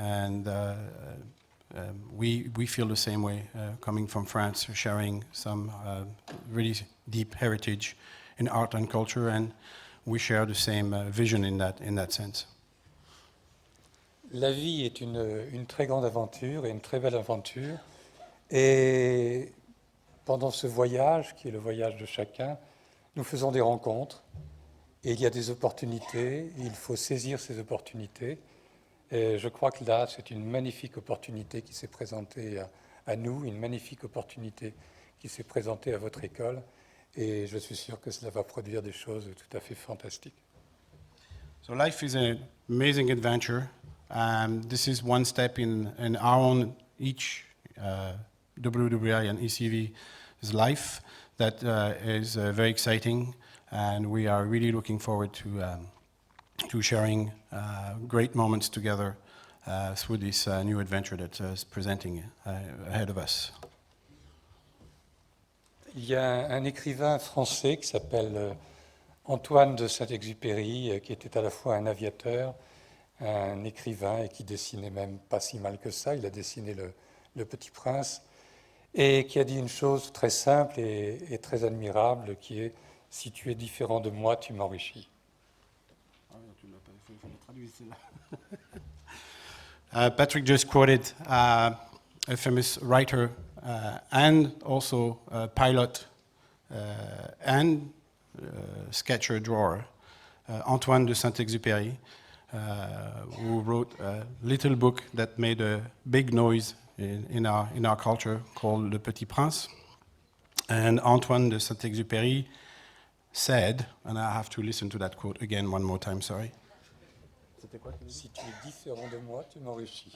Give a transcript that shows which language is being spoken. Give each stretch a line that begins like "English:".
English: And we feel the same way, coming from France, sharing some really deep heritage in art and culture, and we share the same vision in that sense.
French: La vie est une très grande aventure et une très belle aventure. Et pendant ce voyage, qui est le voyage de chacun, nous faisons des rencontres. Et il y a des opportunités, et il faut saisir ces opportunités. Et je crois que là, c'est une magnifique opportunité qui s'est présentée à nous, une magnifique opportunité qui s'est présentée à votre école. Et je suis sûr que cela va produire des choses tout à fait fantastiques.
English: So life is an amazing adventure. This is one step in our own, each WWI and ECV's life that is very exciting, and we are really looking forward to sharing great moments together through this new adventure that is presenting ahead of us.
French: Il y a un écrivain français qui s'appelle Antoine de Saint-Exupéry, qui était à la fois un aviateur, un écrivain et qui dessinait même pas si mal que ça. Il a dessiné le Petit Prince et qui a dit une chose très simple et très admirable qui est « Si tu es différent de moi, tu m'enrichis ».
English: Patrick just quoted a famous writer and also a pilot and sketcher drawer, Antoine de Saint-Exupéry, who wrote a little book that made a big noise in our culture called Le Petit Prince. And Antoine de Saint-Exupéry said, and I have to listen to that quote again one more time, sorry.
French: C'était quoi que tu Si tu es différent de moi, tu m'enrichis.